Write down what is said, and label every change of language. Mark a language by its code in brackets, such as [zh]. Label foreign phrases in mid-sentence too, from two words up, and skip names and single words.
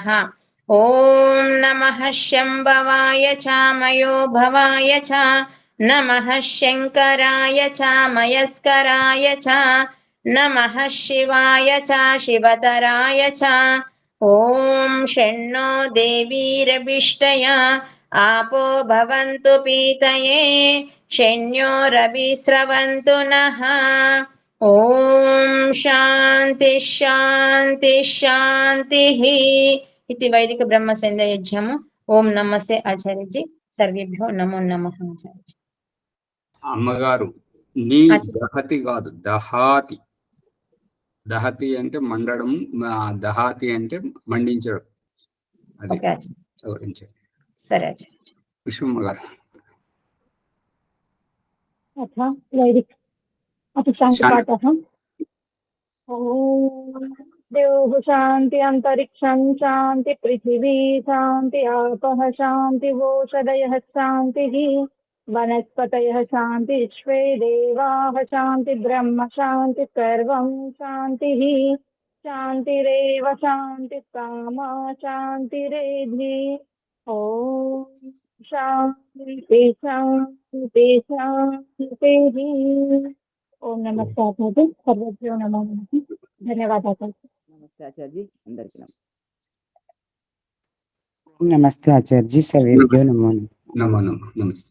[sa] ఓం నమః శంభవాయ చ మయో భవాయ చ నమః శంకరాయ చ మయస్కరాయ చ నమః శివాయ చ శివతరాయ చ. ఓం షణ్ణో దేవీరభిష్టయా आपो भवन्तु पीतये शन्योरभिस्रवन्तु नः. ఓం శాంతి శాంతి శాంతిః. [te] ఇది వైదిక బ్రహ్మ సంధ్యాయజ్ఞము. ఓం నమస్తే ఆచార్యజీ. [sa] సర్వేభ్యో నమో నమః ఆచార్యజీ. [te] అమ్మగారు నీ ఆచార్య. దహతి కాదు దహాతి. దహతి అంటే మండడం, దహాతి అంటే మండించడం. అది ఓకే ఆచార్య. వివరించారు. సరే ఆచార్య. విశ్వమ్మ గారు [sa] अथ वैदिक अथ शान्तिपाठः. ॐ द्यौः शान्ति अन्तरिक्षं शान्ति पृथिवी शान्ति आपः शान्ति ओषधयः शान्तिः वनस्पतयः शान्ति विश्वे देवाः शान्ति ब्रह्म शान्ति सर्वं शान्तिः शान्तिरेव शान्ति कामा शान्तिरेधि ॐ शान्ति शान्ति शान्तिः ఓం నమస్తే ఆచార్య సర్వేభ్యో నమో నమః ధన్యవాదాలు [te] నమస్తే ఆచార్య అందరికీ నమస్తే ఆచార్య [sa] సర్వేభ్యో నమో నమః నమో నమో నమస్తే.